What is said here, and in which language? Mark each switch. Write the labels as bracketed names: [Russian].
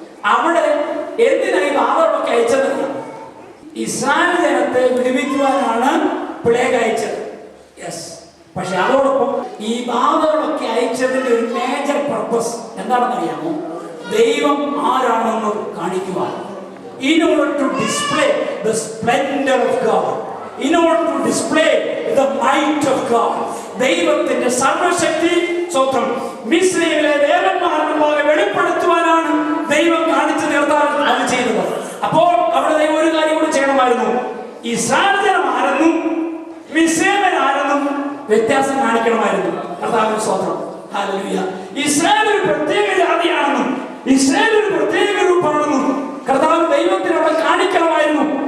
[Malayalam] അവിടെ എന്തിനായി ബാധകളൊക്കെ അയച്ചതറിയാം? ഇസ്രായേൽ ജനത്തെ വിടുവിക്കുവാനാണ് പ്ലേഗ് അയച്ചത്. യെസ്. പക്ഷെ അതോടൊപ്പം ഈ ബാധകളൊക്കെ അയച്ചതിന്റെ ഒരു മേജർ പർപ്പസ് എന്താണെന്ന് അറിയാമോ? ദൈവം ആരാണെന്ന് കാണിക്കുവാൻ. [English] In order to display the splendor of God, in order to display the might of God, [Malayalam] ദൈവത്തിന്റെ സർവശക്തി സ്വന്തം മിസ്രൈമിലെ ദേവന്മാരുടെ വെളിപ്പെടുത്തുവാനാണ് ദൈവം കാണിച്ചു തീർത്താൽ അത് ചെയ്തത്. അപ്പോൾ അവിടെ ദൈവം ഒരു കാര്യം കൂടി ചെയ്യണമായിരുന്നു. ഇസ്രായേൽ ജനം ആരെന്നും മിസ്രൈമിൽ ആരെന്നും വ്യത്യാസം കാണിക്കണമായിരുന്നു. കർത്താവിന്റെ സ്തോത്രം. ഹല്ലേലൂയ. ഇസ്രായേൽ ഒരു പ്രത്യേക ജാതിയാണെന്നും ഇസ്രായേൽ ഒരു പ്രത്യേക രൂപമാണെന്നും കർത്താവ് ദൈവത്തിന് അവിടെ കാണിക്കണമായിരുന്നു.